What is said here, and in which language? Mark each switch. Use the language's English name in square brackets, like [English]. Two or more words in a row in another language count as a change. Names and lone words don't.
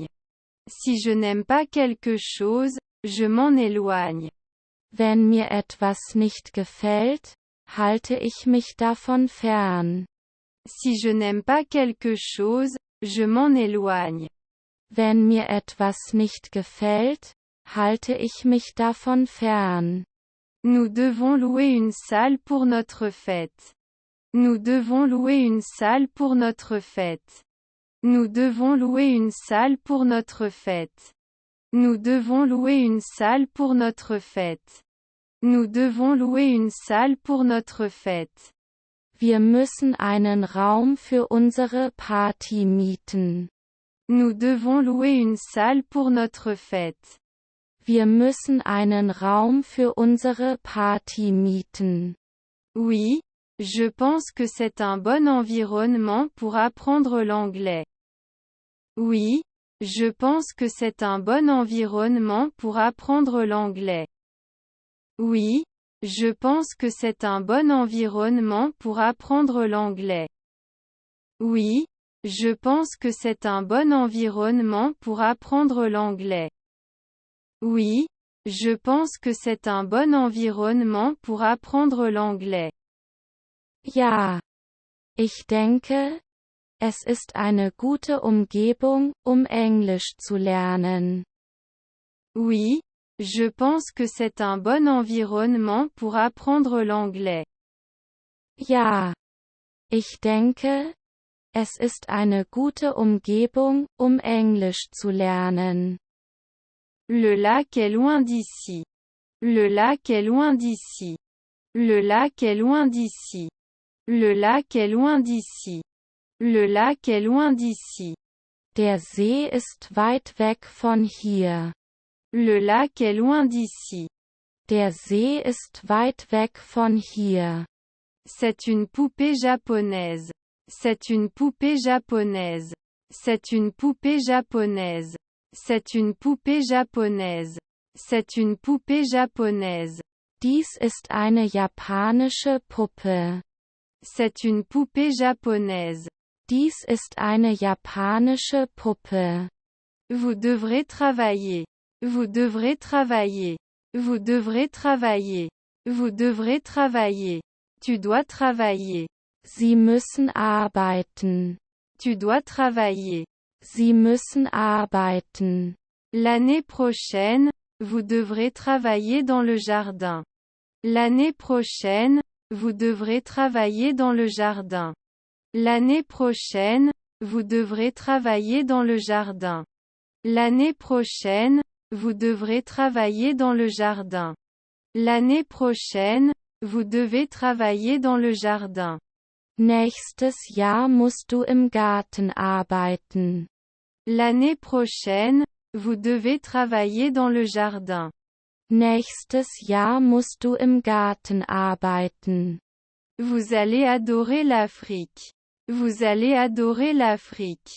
[French] Si je n'aime pas quelque chose, je m'en éloigne. [German] Wenn mir etwas nicht gefällt, halte ich mich davon fern. [French] Si je n'aime pas quelque chose, je m'en éloigne. [German] Wenn mir etwas nicht gefällt, halte ich mich davon fern. [French] Nous devons louer une salle pour notre fête. Nous devons louer une salle pour notre fête. Nous devons louer une salle pour notre fête. Nous devons louer une salle pour notre fête. Nous devons louer une salle pour notre fête. [German] Wir müssen einen Raum für unsere Party mieten. [French] Nous devons louer une salle pour notre fête. [German] Wir müssen einen Raum für unsere Party mieten. [French] Oui, je pense que c'est un bon environnement pour apprendre l'anglais. Oui, je pense que c'est un bon environnement pour apprendre l'anglais. Oui, je pense que c'est un bon environnement pour apprendre l'anglais. Oui, je pense que c'est un bon environnement pour apprendre l'anglais. Oui, je pense que c'est un bon environnement pour apprendre l'anglais. [German] Ja. Ich denke, es ist eine gute Umgebung, Englisch zu lernen. [French] Oui, je pense que c'est un bon environnement pour apprendre l'anglais. [German] Ja. Ich denke, es ist eine gute Umgebung, Englisch zu lernen. [French] Le lac est loin d'ici. Le lac est loin d'ici. Le lac est loin d'ici. Le lac est loin d'ici. Le lac est loin d'ici. [German] Der See ist weit weg von hier. [French] Le lac est loin d'ici. [German] Der See ist weit weg von hier. [French] C'est une poupée japonaise. C'est une poupée japonaise. C'est une poupée japonaise. C'est une poupée japonaise. C'est une poupée japonaise. [German] Dies ist eine japanische Puppe. [French] C'est une poupée japonaise. [German] Dies ist eine japanische Puppe. [French] Vous devrez travailler. Vous devrez travailler. Vous devrez travailler. Vous devrez travailler. Tu dois travailler. [German] Sie müssen arbeiten. [French] Tu dois travailler. [German] Sie müssen arbeiten. [French] L'année prochaine, vous devrez travailler dans le jardin. L'année prochaine, vous devrez travailler dans le jardin. L'année prochaine, vous devrez travailler dans le jardin. L'année prochaine, vous devrez travailler dans le jardin. L'année prochaine, vous devez travailler dans le jardin. [German] Nächstes Jahr musst du im Garten arbeiten. [French] L'année prochaine, vous devez travailler dans le jardin. [German] Nächstes Jahr musst du im Garten arbeiten. [French] Vous allez adorer l'Afrique. Vous allez adorer l'Afrique.